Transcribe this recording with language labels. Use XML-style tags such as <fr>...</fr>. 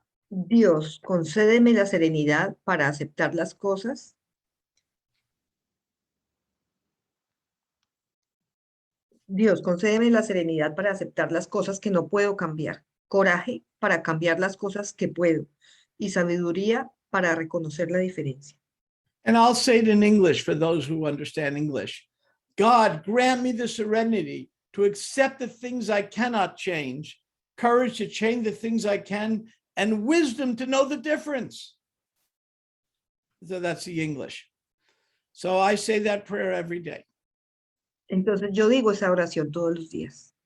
<es>Dios, concédeme la serenidad para aceptar las cosas. Dios, concédeme la serenidad para aceptar las cosas que no puedo cambiar. Coraje para cambiar las cosas que puedo. Y sabiduría para reconocer la diferencia.</es> <en>And I'll say it in English for those who understand English. God, grant me the serenity to accept the things I cannot change, courage to change the things I can, and wisdom to know the difference. So that's the English. So I say that prayer every day.</en> <es>Entonces yo digo esa oración todos los días.</es>